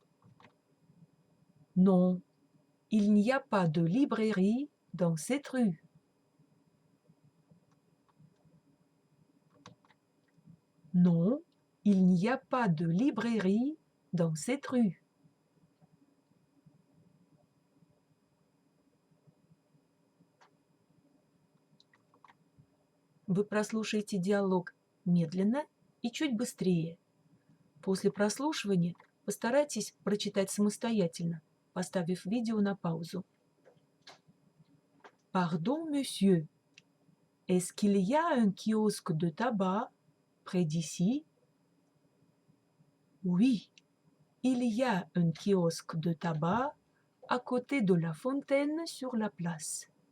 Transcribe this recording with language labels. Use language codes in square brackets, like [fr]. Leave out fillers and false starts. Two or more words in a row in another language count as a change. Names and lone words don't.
[fr] Non, il n'y a pas de librairie dans cette rue. Non, il n'y a pas de librairie dans cette rue. [ru] Вы прослушаете диалог медленно и чуть быстрее. После прослушивания постарайтесь прочитать самостоятельно, поставив видео на паузу. [fr] Pardon, monsieur. Est-ce qu'il y a un kiosque de tabac près d'ici? Oui, il y a un kiosque de tabac à côté de la fontaine sur la place.